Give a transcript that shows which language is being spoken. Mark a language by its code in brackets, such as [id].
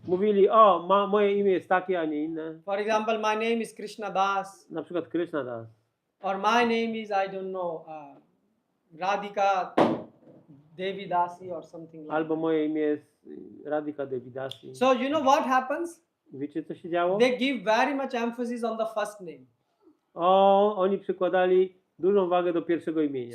[pl] Mówili, moje imię jest takie, a nie inne. [en] For example, my name is Krishna Das. [pl] Na przykład Krishna Das. [en] Or my name is, I don't know, Radhika Devi Dasi or something like [pl] Albo moje imię jest Radhika Devi Dasi. [en] So you know what happens? [pl] Wiecie, co się działo? [en] They give very much emphasis on the first name. [pl] Oni przykładali dużą wagę do pierwszego imienia.